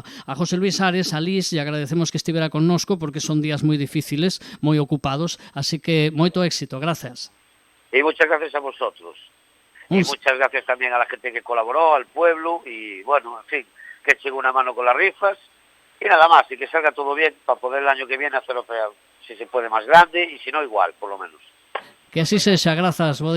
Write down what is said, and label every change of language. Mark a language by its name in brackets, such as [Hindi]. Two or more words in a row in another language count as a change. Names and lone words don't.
[Galician] A José Luis Ares, a Liz, e agradecemos que estivera connosco porque son días moi difíciles, moi ocupados, así que moito éxito, [Spanish] gracias. Y muchas gracias a vosotros. Y muchas gracias también a la gente que colaboró, al pueblo, y bueno, en fin, que echen una mano con las rifas, y nada más, y que salga todo bien para poder el año que viene hacerlo, si se puede, más grande, y si no, igual, por lo menos. [Galician] Que así sexa, grazas, bo día.